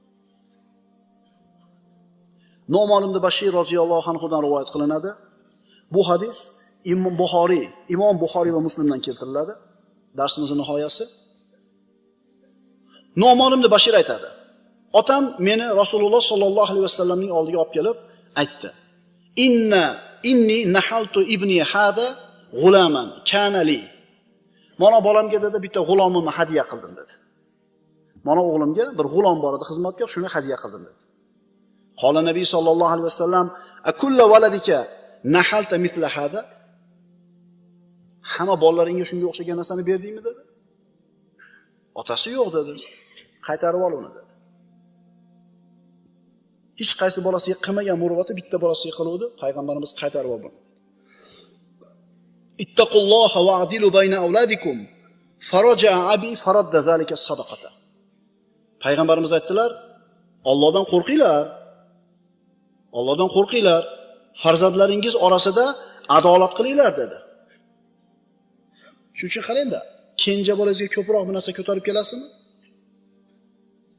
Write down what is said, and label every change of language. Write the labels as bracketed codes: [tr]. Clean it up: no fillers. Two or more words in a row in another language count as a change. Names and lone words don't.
[uz] Nu'man ibn Bashir roziyallohu anhudan rivoyat qilinadi. Bu hadis Imom Buxoriy va Muslimdan keltiriladi. Darsimizning nihoyasi. Nu'man ibn Bashir aytadi: "Otam meni Rasululloh [ar] صلى الله عليه وسلم [uz] oldiga olib kelib aytdi: [ar] إني نحلت ابني هذا غلاما كان لي." [uz] Mana bolamga dedi bitta g'ulomimni hadiya qildim dedi. Mana o'g'limga bir g'ulom bor edi, xizmatkor, shuni hadiya qildim dedi. [ar] قال النبي صلى الله عليه وسلم أكل ولدك نحلت مثل هذا?" [uz] Hamma bolalaringga shunga o'xshagan narsani berdingmi dedi. Otasi yo'q dedi. Qaytarib ol uni dedi. Hech qaysi bolasiga qilmagan muruvvati bitta bolasiga qiluvdi, payg'ambarimiz qaytarib oldi. [ar] اتقوا الله واعدلوا بين أولادكم. فرجع أبي فرد تلك الصدقة. [uz] Payg'ambarimiz aytdilar: Allohdan qo'rqinglar. Allohdan qo'rqinglar. Farzandlaringiz orasida adolat qilinglar dedi. Shuning uchun qarangda, kenja bolangizga ko'proq bir narsa ko'tarib kelasizmi?